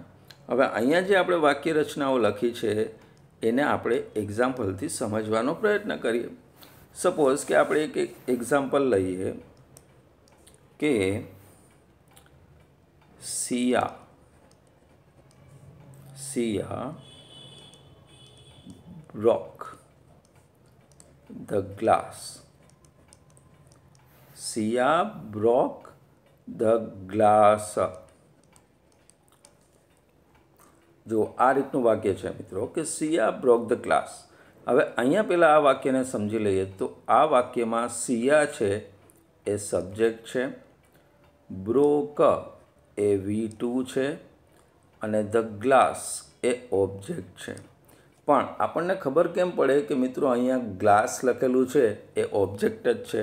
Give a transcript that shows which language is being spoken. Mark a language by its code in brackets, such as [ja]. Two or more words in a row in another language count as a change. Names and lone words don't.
[gu] હવે અહીંયા જે આપણે વાક્ય રચનાઓ લખી છે એને આપણે એક્ઝામ્પલથી સમજવાનો પ્રયત્ન કરીએ. સપોઝ કે આપણે એક એક્ઝામ્પલ લઈએ કે સિયા [en] broke the glass. સિયા broke the glass. [gu] જો આ રીતનું વાક્ય છે મિત્રો કે સિયા [en] broke the glass. [gu] હવે અહીંયા પહેલાં આ વાક્યને સમજી લઈએ તો આ વાક્યમાં સિયા છે એ સબ્જેક્ટ છે, broke એ V2 છે અને [en] the glass [gu] એ ઓબ્જેક્ટ છે. પણ આપણને ખબર કેમ પડે કે મિત્રો અહીંયા ગ્લાસ લખેલું છે એ ઓબ્જેક્ટ જ છે?